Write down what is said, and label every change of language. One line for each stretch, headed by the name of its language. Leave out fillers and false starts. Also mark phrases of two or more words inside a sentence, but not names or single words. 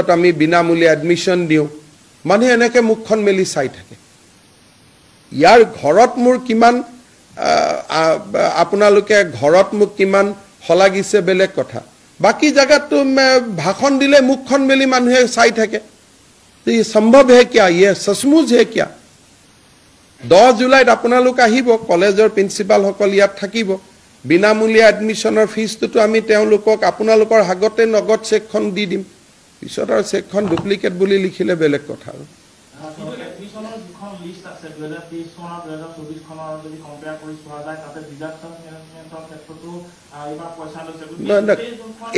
Assamese: আমি বিনামূলীয়া এডমিশ্যন দিওঁ মানুহে এনেকৈ মুখখন মেলি চাই থাকে ইয়াৰ ঘৰত মোৰ কিমান আপোনালোকে ঘৰত মোক কিমান হলাগিছে বেলেগ কথা বাকি জায়গাতো ভাষণ দিলে মুখখন মেলি মানুহে চাই থাকে তো
Hindi: ये संभव है क्या ये सचमुच है क्या
Assamese: 10 জুলাইত আপোনালোক আহিব কলেজৰ প্ৰিন্সিপাল সকল ইয়াত থাকিব বিনামূলীয়া এডমিশ্যনৰ ফিজটো আমি তেওঁলোকক আপোনালোকৰ হাগতে নগদ চেকখন দি দিম পিছত আৰু চেকখন ডুপ্লিকেট বুলি লিখিলে বেলেগ কথা আৰু এডমিশ্যনৰ যিখন লিষ্ট আছে 2023 চনৰ 2024 খনৰ যদি কম্পেয়াৰ কৰি চোৱা যায় তাতে ডিজাস্টাৰ মেনেজমেন্টৰ ক্ষেত্ৰতো এইবাৰ পইচা লৈছে